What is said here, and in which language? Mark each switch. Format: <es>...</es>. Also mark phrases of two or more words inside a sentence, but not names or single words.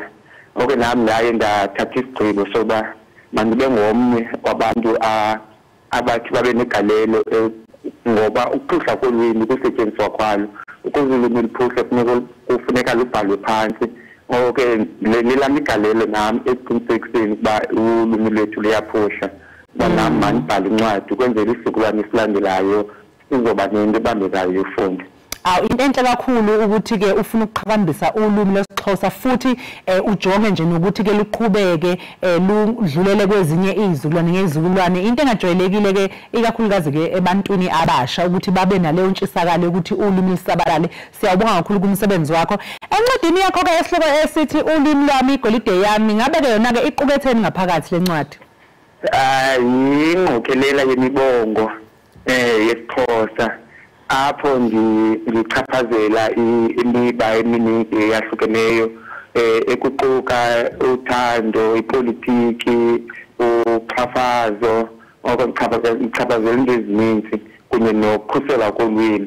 <xh>Oke nami ndaye ndathatha isigqibo soba mandibe ngomnye wabantu abathi babe negalelo ngoba ukuphuhla kolwimi kusetyenziswa kwalo ukuze ulwimi luphuhle kufuneka lubhalwe phansi. Okay lelami igalelo nami eqinisekiseni ukuba ulwimi lwethu luyaphuhla nami mandibhale incwadi ukwenzela isizukulwane esilandelayo sizoba nento ebambekayo yofunda.</xh> <zu>Into enhle kakhulu ukuthi ke ufuna ukuqhakambisa ulwimi lwesiXhosa futhi ujonge nje nokuthi ke luqhubeke ludlulele kwezinye izizukulwane ngezizukulwane. Into engajwayelekile ke ikakhulukazi ke ebantwini abasha ukuthi babe naleyo ntshisakalo ukuthi ulwimi lisabalale. Siyabonga kakhulu kumsebenzi wakho. Encwadini yakho ke esihloko esithi ulwimi lwami igolide yami ngabe ke yona ke iqubetheni ngaphakathi lencwadi?</zu> <xh>Yingqokelela yemibongo yesiXhosa apho ngichaphazela imiba eminingi eyahlukeneyo ekuquka uthando, ipolitiki, uxhafazo, ngichaphazela into ezininzi kunye nokukhusela kolwimi.</xh>